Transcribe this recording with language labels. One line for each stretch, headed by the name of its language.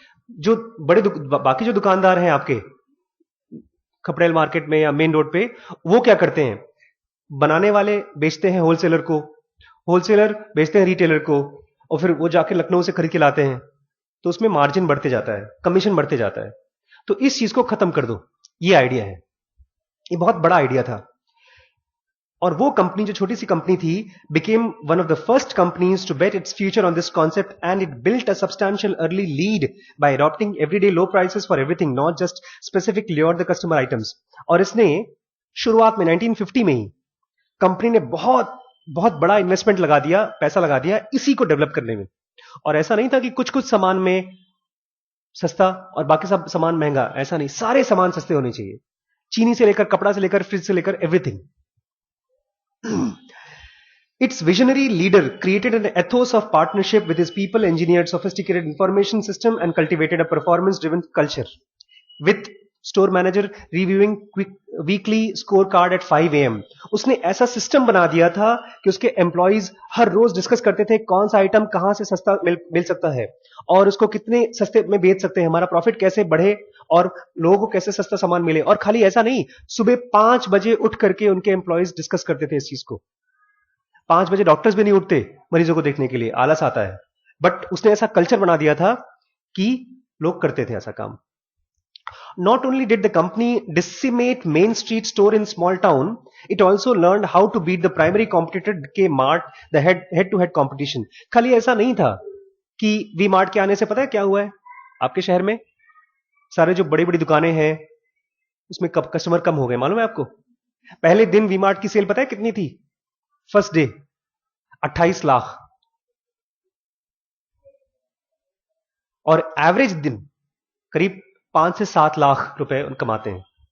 Hindi: जो बाकी जो दुकानदार हैं आपके खपड़ेल मार्केट में या मेन रोड पे, वो क्या करते हैं? बनाने वाले बेचते हैं होलसेलर को, होलसेलर बेचते हैं रिटेलर को, और फिर वो जाके लखनऊ से खरीद के लाते हैं। तो उसमें मार्जिन बढ़ते जाता है, कमीशन बढ़ते जाता है। तो इस चीज को खत्म कर दो, ये आइडिया है। ये बहुत बड़ा आइडिया था। और वो कंपनी, जो छोटी सी कंपनी थी,
English: became one of the first companies to bet its future on this concept, and it built a substantial early lead by adopting everyday low prices for everything, not just specific lure the customer items।
Hindi: और इसने शुरुआत में 1950 में ही company ने बहुत बहुत बड़ा investment लगा दिया, पैसा लगा दिया इसी को डेवलप करने में। और ऐसा नहीं था कि कुछ कुछ सामान में सस्ता और बाकी सब सामान महंगा, ऐसा नहीं, सारे सामान सस्ते होने चाहिए, चीनी से लेकर, कपड़ा से लेकर, फ्रिज से लेकर, everything.
English: Its visionary leader created an ethos of partnership with his people, engineered sophisticated information system, and cultivated a performance-driven culture. With store manager reviewing weekly scorecard at 5 AM,
Hindi: उसने ऐसा सिस्टम बना दिया था कि उसके employees हर रोज discuss करते थे कौन सा आइटम कहां से सस्ता मिल सकता है और उसको कितने सस्ते में बेच सकते हैं, हमारा प्रॉफिट कैसे बढ़े और लोगों को कैसे सस्ता सामान मिले। और खाली ऐसा नहीं, सुबह 5 बजे उठ करके उनके एम्प्लॉइज डिस्कस करते थे इस चीज को। 5 बजे डॉक्टर्स भी नहीं उठते मरीजों को देखने के लिए, आलस आता है, बट उसने ऐसा कल्चर बना दिया था कि लोग करते थे ऐसा काम।
English: Not only did the company decimate Main Street store in small town, it also learned how to beat the primary competitor Kmart, the head-to-head competition।
Hindi: खाली ऐसा नहीं था कि वी मार्ट के आने से पता है क्या हुआ है आपके शहर में? सारे जो बड़ी बड़ी दुकानें हैं उसमें कस्टमर कम हो गए, मालूम है आपको? पहले दिन वी मार्ट की सेल पता है कितनी थी? फर्स्ट डे 28 लाख, और एवरेज दिन करीब 5 से 7 लाख रुपए कमाते हैं।